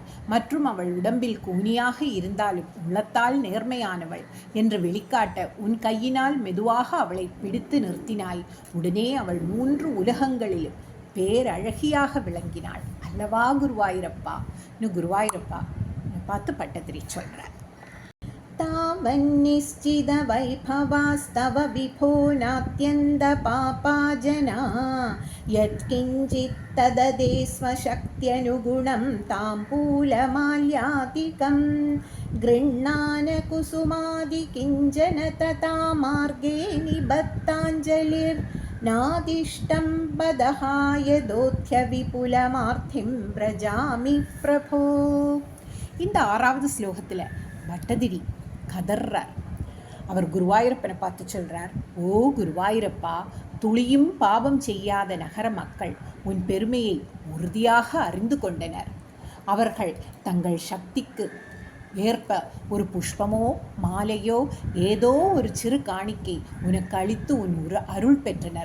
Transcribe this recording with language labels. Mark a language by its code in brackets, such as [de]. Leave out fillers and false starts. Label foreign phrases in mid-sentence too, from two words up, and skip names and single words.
[ta] மற்றும் அவள் உடம்பில் கூனியாக இருந்தாலும் உள்ளத்தால் நேர்மையானவள் என்று வெளிக்காட்ட உன் கையினால் மெதுவாக அவளை பிடித்து நிறுத்தினாய். உடனே அவள் 3 உலகங்களிலும் பேரழகியாக விளங்கினாள் அல்லவா குருவாயூரப்பா. குருவாயூரப்பா பார்த்து பட்டதிரி சொல்கிறார். [sa] तावन्निश्चितवैभवास्तव विभो नात्यन्तपापाजना यत्किञ्चित् तददे स्वशक्त्यनुगुणं ताम्बूलमाल्यादिकं गृह्णानकुसुमादिकिञ्चन तथा मार्गे निबद्धाञ्जलिर्नादिष्टं पदहाय दोथ्य विपुलमार्थिं व्रजामि प्रभो. [ta] இந்த 6வது ஸ்லோகத்தில் பட்டதிரி கதர்றார். அவர் குருவாயூரப்பனை பார்த்து சொல்கிறார், ஓ குருவாயூரப்பா, துளியும் பாவம் செய்யாத நகர மக்கள் உன் பெருமையை உறுதியாக அறிந்து கொண்டனர். அவர்கள் தங்கள் சக்திக்கு ஏற்ப ஒரு புஷ்பமோ மாலையோ ஏதோ ஒரு சிறு காணிக்கை உனக்கு அளித்து உன் அருள் பெற்றனர்.